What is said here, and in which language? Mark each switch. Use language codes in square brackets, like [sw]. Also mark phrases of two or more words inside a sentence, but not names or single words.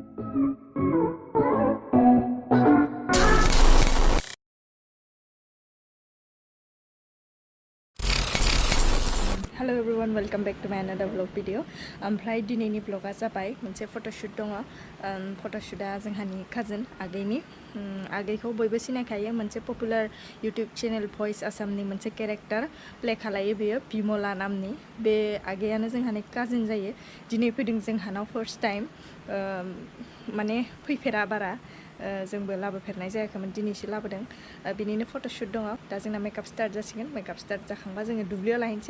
[en] Hello everyone, welcome back to my another vlog video. [brx] ओमफ्राय दिनैनि vlogआ जाबाय मोनसे photoshoot दङ. Photoshootआ जोंहानि cousin आगैनि. आगैखौ बयबो सिनायखायो, मोनसे पपुलार YouTube channel भइस आसामनि मोनसे [en] character play [brx] खालायो बेयो बिमला नामनि. बे आगैयानो जोंहानि cousin जायो. दिनै फैदों जोंहानाव [en] first time. [brx] माने फैफेरा बारा. जोंबो लाबोफेरनाय जायाखैमोन, दिनैसो लाबोदों. बिनिनो फट'शुट दङ. दा जोंना [en] makeup start [brx] जासिगोन. [en] makeup start [brx] जाखांबा जोङो दुब्लियाव लाहैनोसै.